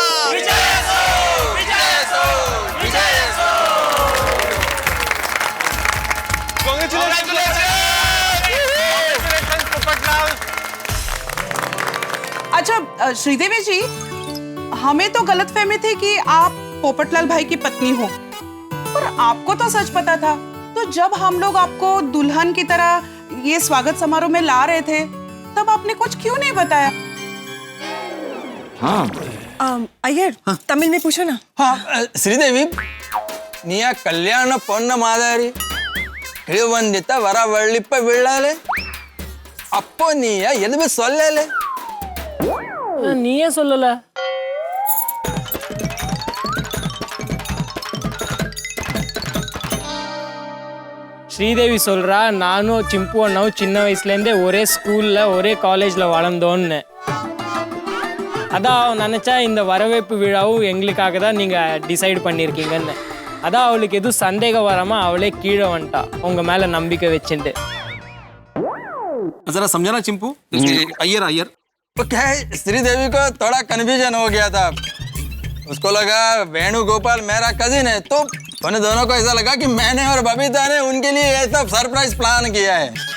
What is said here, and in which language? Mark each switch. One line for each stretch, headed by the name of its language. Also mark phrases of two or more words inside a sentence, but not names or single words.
Hindi: अच्छा श्रीदेवी जी, हमें तो गलतफहमी थी कि आप पोपटलाल भाई की पत्नी हो, पर आपको तो सच पता था। तो जब हम लोग आपको दुल्हन की तरह ये स्वागत समारोह में ला रहे थे, तब आपने कुछ क्यों नहीं बताया? हाँ अय्यर, तमिल में पूछो ना। हाँ श्रीदेवी,
Tamil: நீய கல்யாண பொண்ணு மாதிரி இறங்கி வந்திட்ட வர வேற்பு விழால அப்போ நீய எதுவுமே சொல்லல. நீயே சொல்லல. ஸ்ரீதேவி சொல்றா, நானும் சிம்பு அண்ணாவும் சின்ன வயசுலேருந்தே ஒரே ஸ்கூல்ல ஒரே காலேஜ்ல வளர்ந்தோன்னு. அதான் அவன் நினைச்சா இந்த வரவேற்பு விழாவும் எங்களுக்காக தான் நீங்க டிசைட் பண்ணியிருக்கீங்கன்னு. அதான் அவளுக்கு எதுவும் சந்தேகம் வராம அவளே கீழே வந்துட்டா உங்க மேல நம்பிக்கை வச்சுட்டு.
Hindi: जरा समझाना चिंपू। अय्यर अय्यर तो क्या है, श्रीदेवी को थोड़ा कन्फ्यूजन हो गया था। उसको लगा वेणुगोपाल मेरा कजिन है, तो उन्हें दोनों को ऐसा लगा कि मैंने और बबीता ने उनके लिए ये सब सरप्राइज प्लान किया है।